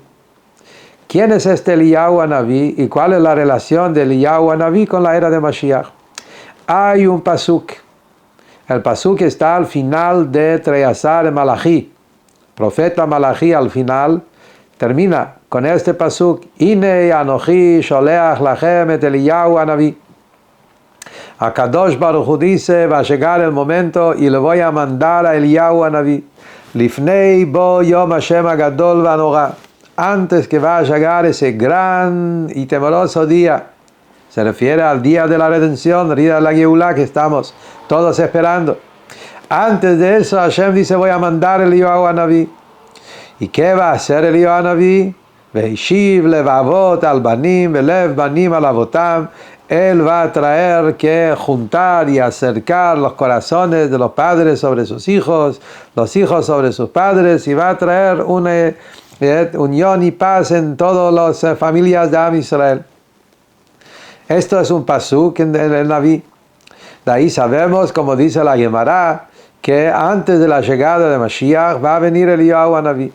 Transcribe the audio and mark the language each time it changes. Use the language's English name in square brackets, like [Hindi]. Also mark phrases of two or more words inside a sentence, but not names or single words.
[Spanish] ¿Quién es este Eliyahu Hanaví y cuál es la relación de Eliyahu Hanaví con la era de Mashiach? Hay un pasuk. El pasuk está al final de Treyasar Malachi. Profeta Malachi al final termina con este pasuk: [Hebrew] הנה אנכי שולח לכם את אליהו הנביא. הקדוש ברוך הוא [Spanish] dice, va a llegar el momento y le voy a mandar a Eliyahu Hanaví. [Hebrew] לפני בוא יום השם הגדול והנורא. [Spanish] Antes que va a llegar ese gran y temeroso día. Se refiere al día de la redención, el día de la Geulah que estamos todos esperando. Antes de eso, Hashem dice, voy a mandar a Eliyahu Hanaví. ¿Y qué va a hacer Eliyahu Hanaví? [Hebrew] והשיב לבבות על בנים ולב בנים על אבותם. [Spanish] Él va a traer que juntar y acercar los corazones de los padres sobre sus hijos, los hijos sobre sus padres, y va a traer una unión y paz en todas las familias de Am Israel. Esto es un pasuk en el Naví. De ahí sabemos, como dice la Gemara, que antes de la llegada de Mashiach va a venir Eliyahu Hanaví.